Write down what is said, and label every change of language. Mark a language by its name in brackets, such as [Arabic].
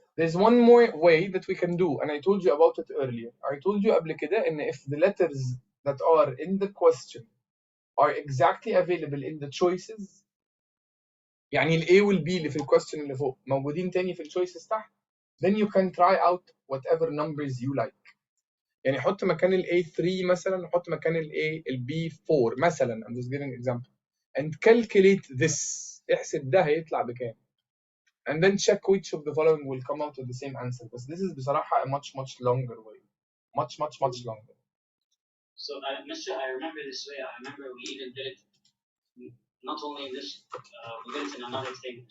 [English] There's one more way that we can do, and I told you about it earlier. I told you [Arabic] قبل كده إن [English] if the letters that are in the question are exactly available in the choices، [Arabic] يعني ال A وال B اللي في الquestion اللي فوق موجودين تاني في الchoices تحت، [English] then you can try out whatever numbers you like. [Arabic] يعني حط مكان ال A3 مثلا، حط مكان ال B4 مثلا. [English] I'm just giving an example. And calculate this. [Arabic] احسب ده هيطلع بكام. [English] And then check which of the following will come out with the same answer. But this is [Arabic] بصراحة [English] a much longer way. Much longer. So, Mister, I remember this way. I remember we even did it not only in this, we did it in another thing.